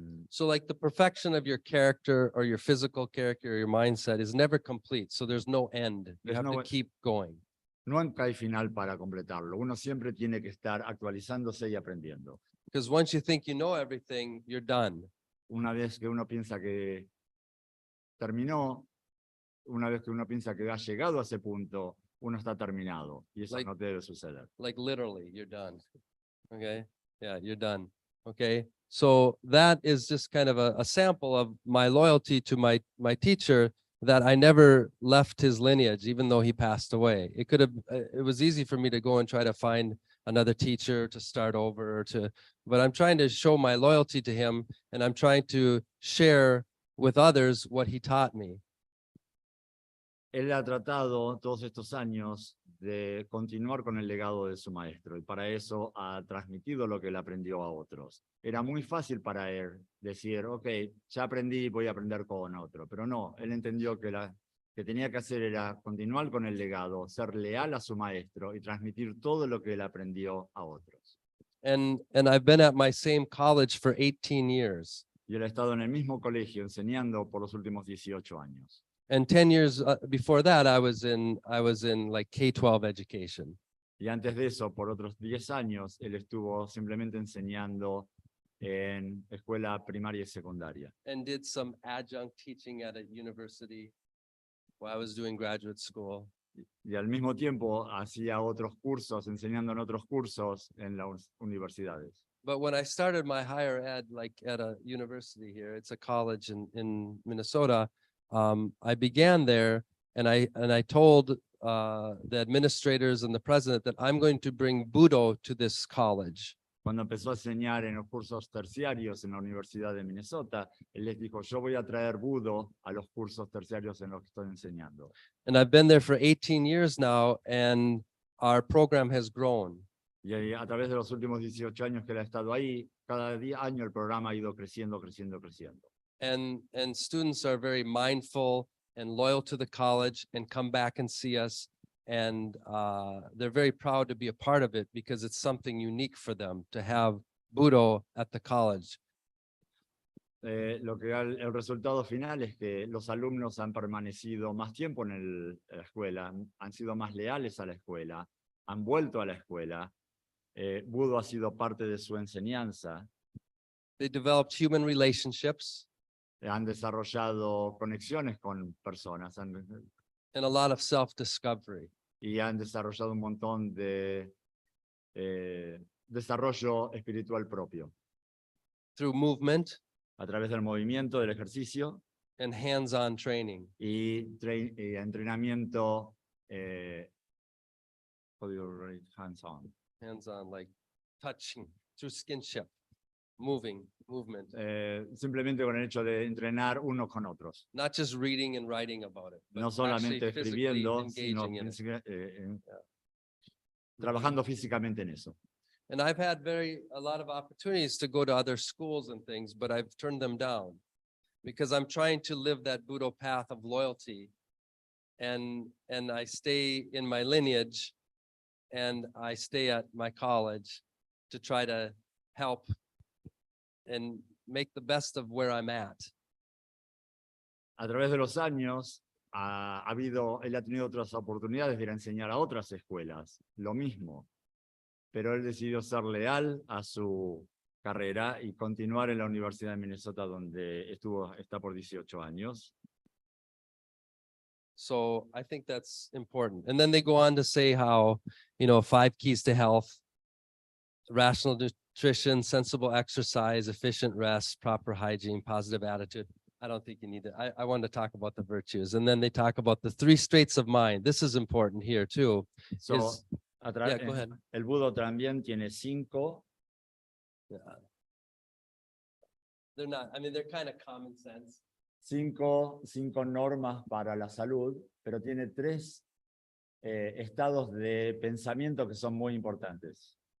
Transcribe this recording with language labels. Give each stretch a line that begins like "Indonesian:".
English: So like the perfection of your character or your physical character or your mindset is never complete. So there's no end. You There's have no to end. keep going.
Spanish: nunca hay final para completarlo. Uno siempre tiene que estar actualizándose y aprendiendo.
English: Because once you think you know everything, you're done.
Spanish: Una vez que uno piensa que terminó, una vez que uno piensa que ha llegado a ese punto, uno está terminado. Y eso no debe suceder.
English: Like literally, you're done. Okay. Yeah, you're done. Okay. So that is just kind of a sample of my loyalty to my teacher, that I never left his lineage, even though he passed away. It was easy for me to go and try to find another teacher to start over but I'm trying to show my loyalty to him, and I'm trying to share with others what he taught me.
Spanish: Él ha tratado todos estos años de continuar con el legado de su maestro, y para eso ha transmitido lo que él aprendió a otros. Era muy fácil para él decir, ok, ya aprendí, voy a aprender con otro, pero no, él entendió que que tenía que hacer era continuar con el legado, ser leal a su maestro y transmitir todo lo que él aprendió a otros.
English: And I've been at my same college for 18 years.
Spanish: Y él ha estado en el mismo colegio enseñando por los últimos 18 años.
English: And 10 years before that, I was in like K-12 education.
Spanish: Y antes de eso, por otros 10 años, él estuvo simplemente enseñando en escuela primaria y secundaria.
English: And did some adjunct teaching at a university while I was doing graduate school.
Spanish: Y al mismo tiempo hacía otros cursos, enseñando en otros cursos en las universidades.
English: But when I started my higher ed, like at a university here, it's a college in Minnesota, I began there and I told the administrators and the president that I'm going to bring Budo to this college.
Spanish: Cuando empezó a enseñar en los cursos terciarios en la Universidad de Minnesota, él les dijo, yo voy a traer Budo a los cursos terciarios en los que estoy enseñando.
English: And I've been there for 18 years now, and our program has grown.
Spanish: Y ahí, a través de los últimos 18 años que él ha estado ahí, cada año el programa ha ido creciendo, creciendo, creciendo.
English: And students are very mindful and loyal to the college and come back and see us. And they're very proud to be a part of it because it's something unique for them to have Budo at the college.
Spanish: Lo que el resultado final es que los alumnos han permanecido más tiempo en la escuela, han sido más leales a la escuela, han vuelto a la escuela. Budo ha sido parte de su enseñanza.
English: They developed human relationships
Spanish: Han desarrollado conexiones con personas
English: and a lot of self-discovery.
Spanish: y han desarrollado un montón de desarrollo espiritual propio
English: Through movement
Spanish: a través del movimiento, del ejercicio
English: and hands-on training.
Spanish: y entrenamiento
English: how do you write hands-on? Hands-on, like touching through skinship, movement,
Spanish: Simplemente con el hecho de entrenar unos con otros.
English: not just reading and writing about it, but
Spanish: No solamente
English: actually physically
Spanish: escribiendo, sino
English: engaging in it.
Spanish: trabajando físicamente en eso.
English: And I've had a lot of opportunities to go to other schools and things, but I've turned them down because I'm trying to live that Budo path of loyalty. And I stay in my lineage and I stay at my college to try to help and make the best of where I'm at.
Spanish: A través de los años, él ha tenido otras oportunidades de ir a enseñar a otras escuelas, lo mismo, pero él decidió ser leal a su carrera y continuar en la Universidad de Minnesota, donde está por 18 años.
English: So I think that's important. And then they go on to say how, 5 keys to health, rational nutrition, sensible exercise, efficient rest, proper hygiene, positive attitude. I don't think you need to. I wanted to talk about the virtues. And then they talk about the 3 states of mind. This is important here too. So, Is- Yeah, go ahead.
Spanish: el Budo también tiene 5.
English: They're not, they're kind of common sense.
Spanish: 5 normas para la salud, pero tiene 3 estados de pensamiento que son muy importantes.